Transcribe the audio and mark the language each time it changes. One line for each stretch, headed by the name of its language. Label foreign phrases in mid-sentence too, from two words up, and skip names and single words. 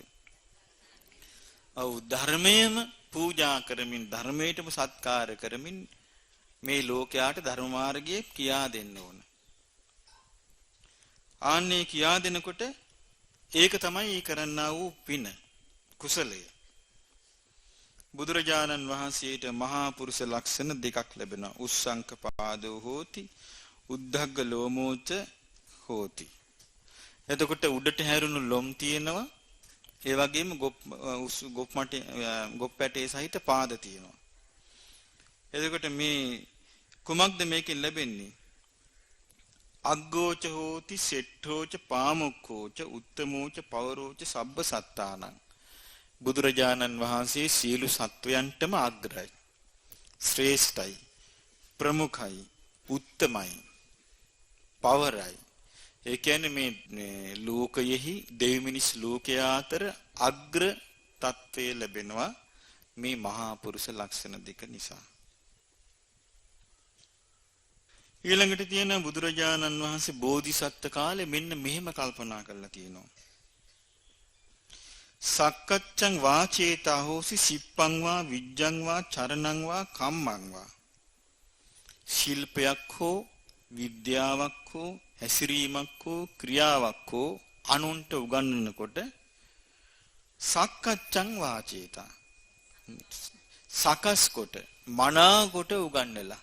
Sinhala: ඔව් ධර්මයේම පූජා කරමින් ධර්මයටම සත්කාර කරමින් මේ ලෝකයාට ධර්ම මාර්ගය කියා දෙන්න ඕන. ආන්නේ කියා දෙනකොට ඒක තමයි කරන්නා වූ පින කුසලය. බුදුරජාණන් වහන්සේට මහා පුරුෂ ලක්ෂණ දෙකක් ලැබෙනවා.
Pali: උස්සංක පාදෝ හෝති උද්ධග්ග ලෝමෝච හෝති.
Sinhala: එතකොට උඩට හැරුණු ලොම් තියෙනවා. ඒ වගේම ගොප් පැටේ සහිත පාද තියෙනවා. එතකොට මේ කුමක්ද මේකෙන් ලැබෙන්නේ?
Pali: අග්ගෝච හෝති සෙට්ඨෝච පාමුක්ඛෝච උත්තමෝච පවරෝච සබ්බ සත්තානං.
Sinhala: බුදුරජාණන් වහන්සේ සියලු සත්වයන්ටම අග්‍රයි, ශ්‍රේෂ්ඨයි, ප්‍රමුඛයි, උත්තමයි, පවරයි. ඒ කියන්නේ මේ ලෝකයෙහි දෙවි මිනිස් ලෝකයා අතර අග්‍ර තත්වයේ ලැබෙනවා මේ මහා පුරුෂ ලක්ෂණ දෙක නිසා. ඊළඟට තියෙන බුදුරජාණන් වහන්සේ බෝධිසත්ත්ව කාලේ මෙන්න මෙහෙම කල්පනා කරලා තියෙනවා.
Pali: සක්කච්ඡං වාචේතා හෝසි සිප්පං වා විජ්ජං වා චරණං වා කම්මං වා.
Sinhala: ශිල්පයක් හෝ විද්‍යාවක් හෝ හැසිරීමක් හෝ ක්‍රියාවක් හෝ අනුන්ට උගන්වනකොට
Pali: සක්කච්ඡං වාචේතා
Sinhala: සකස් කොට මනා කොට උගන්වලා.